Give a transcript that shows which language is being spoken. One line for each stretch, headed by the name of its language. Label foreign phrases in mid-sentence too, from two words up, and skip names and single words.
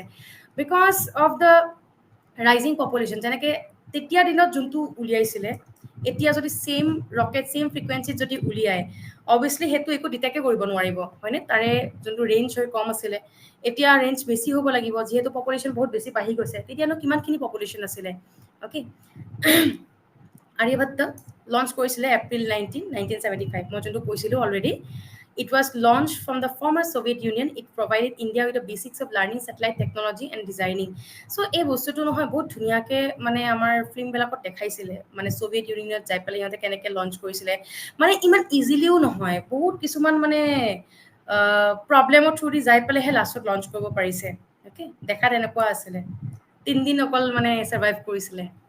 English: because of the rising population,
Assamese: যেনেকৈ তেতিয়া দিনত যোনটো উলিয়াইছিলে, এতিয়া যদি
English: same rocket same frequency
Assamese: যদি উলিয়ায়, অভিয়াছলি সেইটো একো ডিটেক্টে কৰিব নোৱাৰিব, হয়নে? তাৰে যোনটো ৰেঞ্জ হয় কম আছিলে, এতিয়া ৰেঞ্জ বেছি হ'ব লাগিব, যিহেতু পপুলেশ্যন বহুত বেছি বাঢ়ি গৈছে। তেতিয়ানো কিমানখিনি পপুলেশ্যন আছিলে? অ'কে, আৰ্যভট্ট লঞ্চ কৰিছিলে এপ্ৰিল 19, 1975, মই যোনটো কৈছিলোঁ অলৰেডি।
English: It was launched from the former Soviet Union. It provided India with the basics of learning satellite technology and designing. So,
Assamese: এই বস্তুটো নহয় বহুত ধুনীয়াকৈ মানে আমাৰ ফিল্মবিলাকত দেখাইছিলে, মানে ছ'ভিয়েট ইউনিয়নত যাই পেলাই সিহঁতে কেনেকৈ লঞ্চ কৰিছিলে। মানে ইমান ইজিলিও নহয়, বহুত কিছুমান মানে
English: problem through
Assamese: যাই পেলাইহে লাষ্টত লঞ্চ কৰিব পাৰিছে। অ'কে, দেখাত এনেকুৱা আছিলে, 3 দিন অকল মানে ছাৰ্ভাইভ কৰিছিলে।